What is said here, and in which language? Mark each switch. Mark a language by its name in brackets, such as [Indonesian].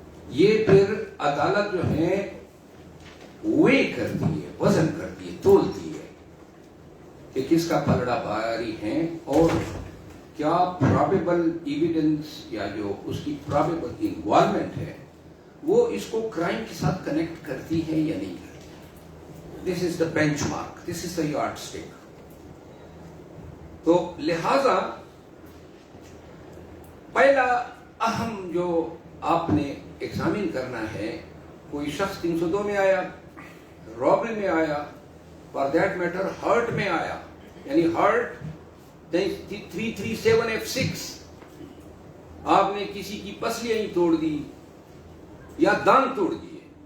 [Urdu] یہ پھر عدالت جو ہے وے کرتی ہے, وزن کرتی ہے, تولتی ہے کہ کس کا پلڑا بھاری ہے اور کیا پرابیبل ایویڈنس یا جو اس کی پرابیبل انوالومنٹ ہے وہ اس کو کرائم کے ساتھ کنیکٹ کرتی ہے یا نہیں کرتی. [English] This is the benchmark, this is the yardstick. [Urdu] تو لہذا پہلا اہم جو آپ نے ایگزامن کرنا ہے, کوئی شخص 302 میں آیا, رابری میں آیا, [English] for that matter [Urdu] ہرٹ میں آیا, یعنی ہرٹ 337F6, آپ نے کسی کی پسلیاں ہی توڑ دی یا دان توڑ دیے.